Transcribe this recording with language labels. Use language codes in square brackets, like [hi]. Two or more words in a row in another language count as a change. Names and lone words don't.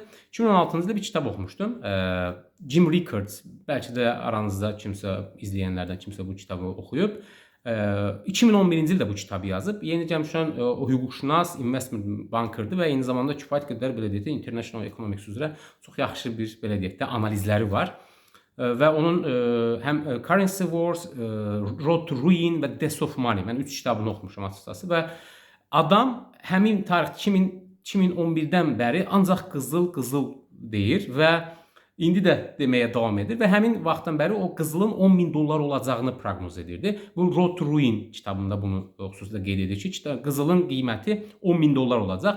[az] 2016-cı ildə bir kitab oxumuşdum. Jim Rickards, bəlkə də aranızda kimsə, izləyənlərdən kimsə bu kitabı oxuyub. 2011-ci ildə bu kitabı yazıb. Yeni gəlmişən o hüquqşünas, [en] investment bankerdir [az] və eyni zamanda kifayət qədər belə deyək də [en] international economics [az] üzrə çox yaxşı bir belə deyək də analizləri var. Və onun həm Currency Wars, Road to Ruin və Death of Money. Mən 3 kitabını oxumuşam açıqcası və adam həmin tarix 2011-dən bəri ancaq qızıl deyir və indi də deməyə davam edir və həmin vaxtdan bəri o qızılın $10.000 olacağını proqnoz edirdi. Bu Road to Ruin kitabında bunu xüsusilə qeyd edir ki, qızılın qiyməti $10.000 olacaq.